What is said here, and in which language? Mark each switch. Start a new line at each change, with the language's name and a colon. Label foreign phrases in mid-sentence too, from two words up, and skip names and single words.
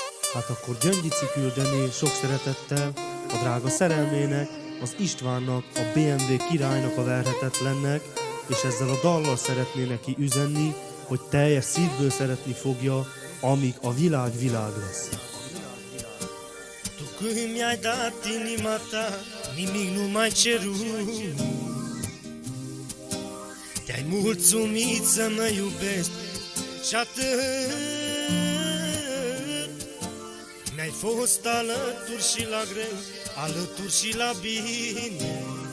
Hungarian: Hát akkor Gyöngyici küldené sok szeretettel a drága szerelmének, az Istvánnak, a BMW királynak, a verhetetlennek, és ezzel a dallal szeretné neki üzenni, hogy teljes szívből szeretni fogja, amíg a világ lesz.
Romanian: Tu când mi-ai dat inima ta, nimic nu mai cerut. Te-ai mulțumit să mă iubești și atât. Mi-ai fost alături și la greu, alături și la bine.